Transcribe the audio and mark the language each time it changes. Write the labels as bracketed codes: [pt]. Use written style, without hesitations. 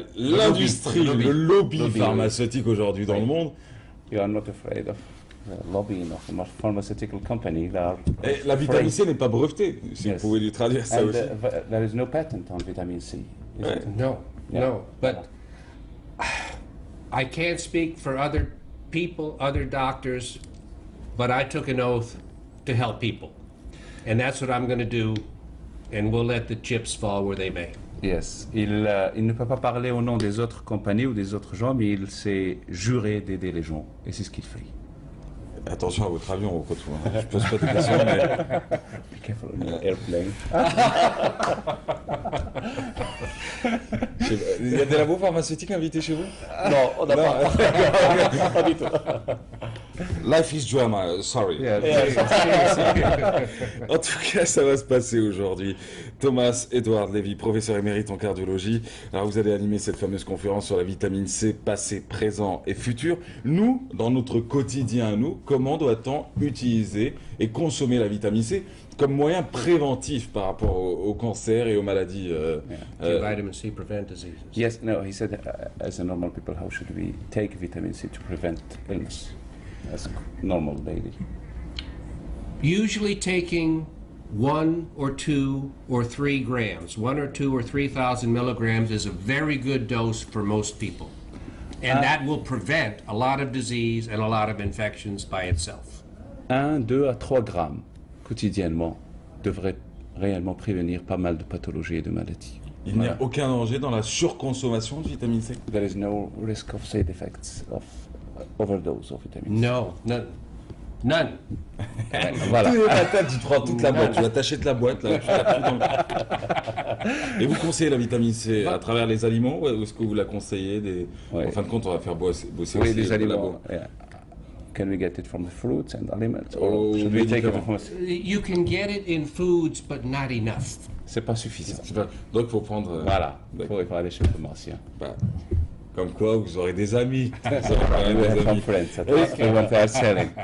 [fr] L'industrie, le lobby pharmaceutique aujourd'hui dans le monde. [en] You are not afraid of the lobbying of a pharmaceutical company. [fr] Et la vitamine C n'est pas brevetée, si vous pouvez lui traduire ça aussi. [en] There is no patent on vitamin C. No, no, but I can't speak for other people, other doctors, but I took an oath to help people. And that's what I'm going to do, and we'll let the chips fall where they may. Yes. [fr] Il ne peut pas parler au nom des autres compagnies ou des autres gens, mais il s'est juré d'aider les gens, et c'est ce qu'il fait. Attention à votre avion, au retour. Je pose pas de questions, mais... [en] Be careful on your airplane. [fr] Il y a des labos pharmaceutiques invités chez vous? Non, on n'a pas. Pas du tout. [en] Life is drama, sorry. Yeah. [fr] En tout cas, ça va se passer aujourd'hui. Thomas Edward Levy, professeur émérite en cardiologie. Alors, vous allez animer cette fameuse conférence sur la vitamine C, passé, présent et futur. Nous, dans notre quotidien, comment doit-on utiliser et consommer la vitamine C comme moyen préventif par rapport au cancer et aux maladies [en] Vitamin C prevent diseases. Yes, no, he said, as a normal people, how should we take vitamin C to prevent illness as normal daily? Usually taking 1 or 2 or 3 grams, 1 or 2 or 3,000 milligrams is a very good dose for most people. And that will prevent a lot of disease and a lot of infections by itself. [fr] 1, 2 à 3 grammes quotidiennement devrait réellement prévenir pas mal de pathologies et de maladies. Il n'y a aucun danger dans la surconsommation de vitamine C? [en] There is no risk of side effects of overdose of vitamin C. No, none. [fr] Voilà. Tu prends toute la boîte, tu vas t'acheter la boîte, là, tu la fous dans le... Et vous conseillez la vitamine C à travers les aliments ou est-ce que vous la conseillez En fin de compte, on va faire bosser aussi les aliments. labo. [en] Yeah. Can we get it from the fruits and aliments, or should we take it from? You can get it in foods, but not enough. [fr] C'est pas suffisant. Donc il faut prendre... Voilà. Il faut aller chez le pharmacien. Comme quoi, vous aurez des amis. Vous aurez [en] We have some friends. We want to are selling.